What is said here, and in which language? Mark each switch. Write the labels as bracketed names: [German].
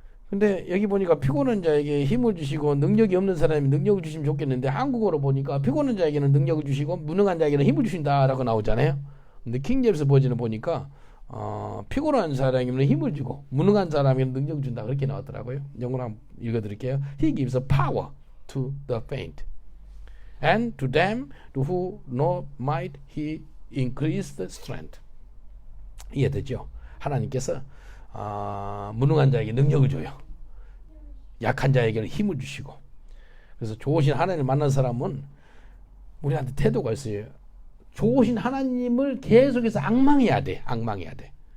[Korean] 근데 여기 보니까 피곤한 자에게 힘을 주시고 능력이 없는 사람이 능력을 주시면 좋겠는데 한국어로 보니까 피곤한 자에게는 능력을 주시고 무능한 자에게는 힘을 주신다라고 나오잖아요. 근데 킹제임스 버전을 보니까 피곤한 사람에게는 힘을 주고 무능한 사람에게는 능력을 준다 그렇게 나왔더라고요. 영어로 한번 읽어드릴게요. [English] He gives a power to the faint. And to them who know might he increase the strength. [Korean] 이해되죠? 하나님께서 무능한 자에게 능력을 줘요. 약한 자에게는 힘을 주시고. 그래서 좋으신 하나님을 만난 사람은 우리한테 태도가 있어요. 좋으신 하나님을 계속해서 앙망해야 돼. 앙망해야 돼.